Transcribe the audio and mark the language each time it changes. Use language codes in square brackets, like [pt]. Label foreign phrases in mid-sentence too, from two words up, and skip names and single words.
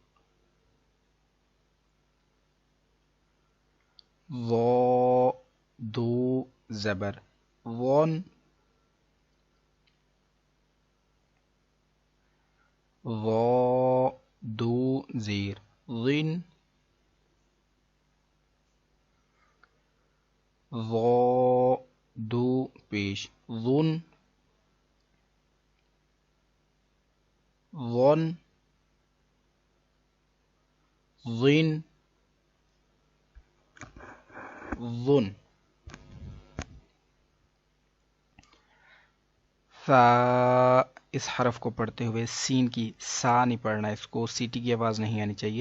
[ur] وا 2 زبر وون، وا 2 زیر غن، وا 2 پیش غن، ون، ظن ظن سا، اس حرف کو پڑھتے ہوئے سین کی سا نہیں پڑھنا، اس کو سیٹی کی آواز نہیں آنی چاہیے.